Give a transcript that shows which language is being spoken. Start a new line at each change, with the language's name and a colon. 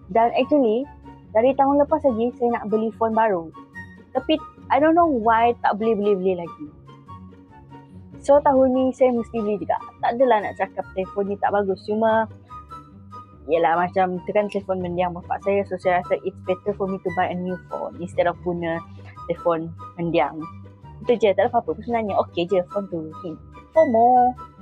Malay: Dan actually dari tahun lepas lagi saya nak beli phone baru. Tapi
English: I don't know why
Malay: tak beli lagi. So tahun ni saya mesti beli juga. Tak adalah nak cakap telefon ni tak bagus. Cuma yelah, macam tu kan telefon mendiang bapak saya. So saya rasa
English: it's better for me to buy a new phone instead of
Malay: guna telefon mendiang. Itu je, tak ada apa-apa pun sebenarnya. Okay je phone tu. FOMO.